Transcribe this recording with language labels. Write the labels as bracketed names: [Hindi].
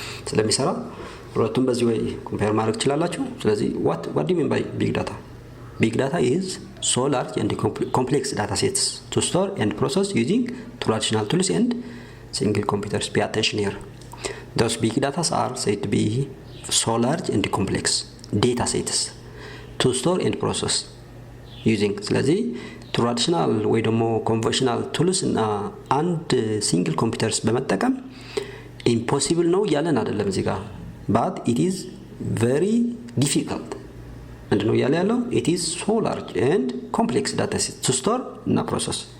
[Amharic] ስለሚሰራ ሁለቱም በዚህ ወይ ኮምፔር ማድረግ ትችላላችሁ. ስለዚህ [English] what do you mean by big data? Big data is so large and complex data sets to store and process using traditional tools and single computers. Pay attention here. Those big data are said to be so large and complex data sets to store and process using. [Amharic] ስለዚህ ትራዲሽናል ወይ ደግሞ ኮንቨንሽናል ቱልስ እና አንድ ሲንግል ኮምፒውተርስ በመጠቀም ኢምፖሲብል ነው ያለን አይደለም እዚህ ጋር, [English] but it is very difficult. [Amharic] ምንድነው ያለ ያለው? [English] it is so large and complex data set to store [Amharic] እና [English] process.